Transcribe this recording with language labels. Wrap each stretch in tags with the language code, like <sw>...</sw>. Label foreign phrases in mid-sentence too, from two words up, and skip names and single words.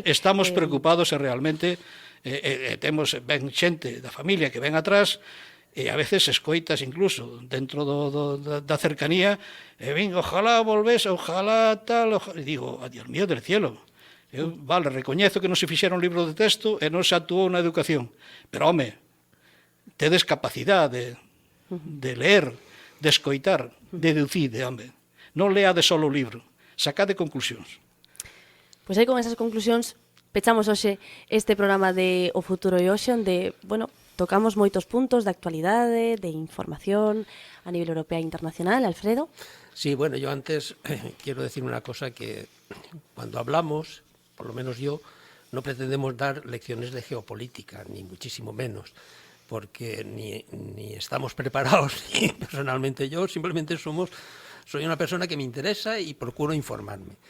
<gl>estamos preocupados e realmente temos ben xente da familia que ven atrás e a veces escoitas incluso dentro da cercanía ojalá volvese, ojalá tal, e digo,</gl> <es>Dios mío del cielo,</es> <gl>eu, vale, recoñezo que non se fixeron libros de texto e non se actuou na educación, pero home, tedes capacidade de ler, de escoitar, de deducir, home, non leade só o libro, sacade conclusións. Pois aí con esas conclusións pechamos hoxe este programa de O Futuro e Hoxe, onde, bueno, tocamos moitos puntos de actualidade, de información a nivel europeo e internacional. Alfredo?</gl> <es>Sí, bueno, yo antes quiero decir una cosa, que cuando hablamos, por lo menos yo, no pretendemos dar lecciones de geopolítica, ni muchísimo menos, porque ni estamos preparados, ni personalmente yo, simplemente soy una persona que me interesa y procuro informarme.</es>